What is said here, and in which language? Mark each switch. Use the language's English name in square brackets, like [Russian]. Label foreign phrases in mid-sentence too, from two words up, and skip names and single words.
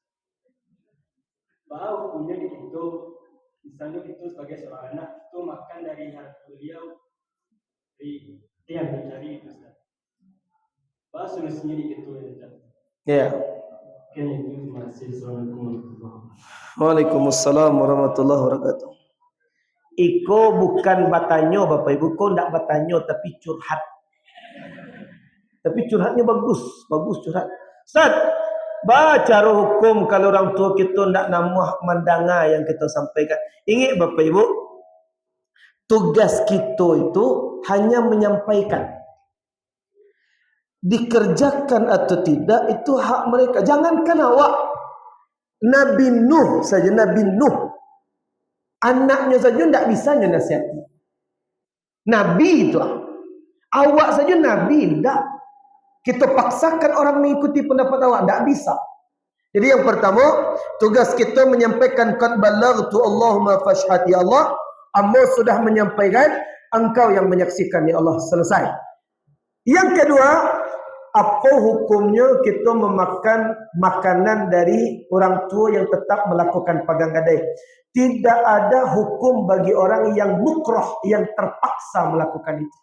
[Indonesian] Bahwa punya itu, misalnya itu sebagai seorang anak itu makan dari harta beliau, dia mencari itu. Bahwa solusinya di itu ya. Iya. Oke, itu masih. Assalamualaikum. [Arabic] وعليكم السلام ورحمة الله وبركاته. [Minangkabau] Iko bukan batanyo Bapak Ibu, kau ndak batanyo tapi curhat. [Indonesian] Tapi curhatnya bagus curhat. Ustaz, baca hukum kalau orang tua kita ndak namuh mendengar yang kita sampaikan. Ingat Bapak Ibu, tugas kita itu hanya menyampaikan. Dikerjakan atau tidak itu hak mereka. Jangankan awak, Nabi Nuh saja, Nabi Nuh anaknya saja tidak bisa nasihati. Nabi itu awak saja Nabi tidak. Kita paksakan orang mengikuti pendapat awak, tidak bisa. Jadi yang pertama, tugas kita menyampaikan [Arabic] قد بلغت اللهم فاشهد, [Indonesian] ya Allah, Amba sudah menyampaikan, engkau yang menyaksikan, ya Allah. Selesai. Yang kedua, apa hukumnya kita memakan makanan dari orang tua yang tetap melakukan pagang gadai? Tidak ada hukum bagi orang yang mukroh, yang terpaksa melakukan itu.